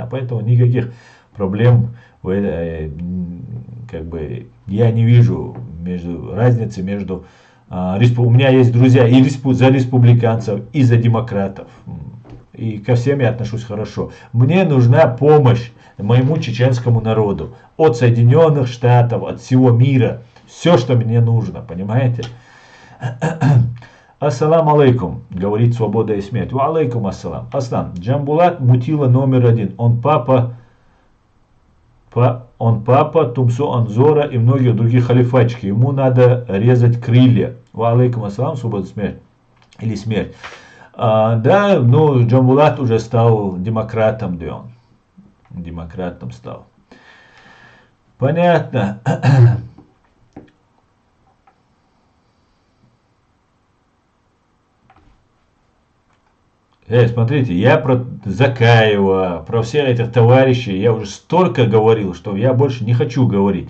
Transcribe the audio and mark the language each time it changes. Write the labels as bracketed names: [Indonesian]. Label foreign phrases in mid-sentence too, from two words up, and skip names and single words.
[Russian] Поэтому никаких проблем как бы я не вижу разницы между у меня есть друзья и за республиканцев, и за демократов. И ко всем я отношусь хорошо. Мне нужна помощь моему чеченскому народу. От Соединенных Штатов, от всего мира. Все, что мне нужно, понимаете? [Arabic] السلام عليكم, [Russian] говорит Свобода и Смерть. [Arabic] وعليكم السلام. [Russian] Аслан, Джамбулат мутила номер один. Он папа Тумсо Анзора и многих других халифачки. Ему надо резать крылья. [Arabic] وعليكم السلام, [Russian] Свобода и Смерть. Или Смерть. Да, ну Джамбулат уже стал демократом, да он. Демократом стал. Понятно. Смотрите, я про Закаева, про всех этих товарищей, я уже столько говорил, что я больше не хочу говорить.